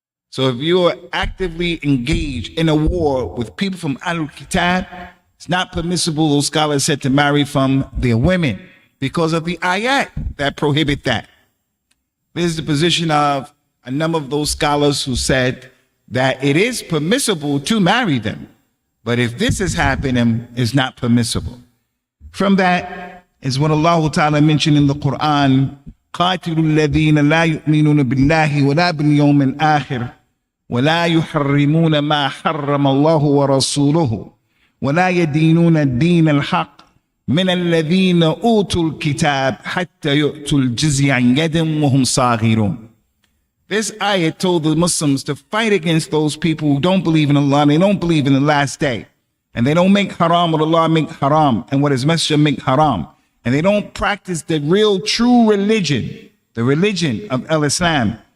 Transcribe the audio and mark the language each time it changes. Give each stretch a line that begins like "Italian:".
English: So if you are actively engaged in a war with people from Ahlul Kitab, it's not permissible, those scholars said, to marry from their women because of the ayat that prohibit that. This is the position of a number of those scholars who said that it is permissible to marry them. But if this is happening, it's not permissible. From that is what Allah Ta'ala mentioned in the Quran,
Arabic: قَاتِلُوا الَّذِينَ لَا يُؤْمِنُونَ بِاللَّهِ وَلَا بِالْيَوْمِ الْآخِرِ وَلَا يُحَرِّمُونَ مَا حَرَّمَ اللَّهُ وَرَسُولُهُ وَلَا يَدِينُونَ الدِّينَ الْحَقِّ مِنَ الَّذِينَ أُوتُوا الْكِتَابَ حَتَّى يُؤْتُوا الْجِزْيَةَ عَنْ يَدٍ وَهُمْ صَاغِرُونَ.
English: This ayat told the Muslims to fight against those people who don't believe in Allah, and they don't believe in the last day. And they don't make haram what Allah make haram, and what His Messenger make haram. And they don't practice the real true religion, the religion of Al-Islam.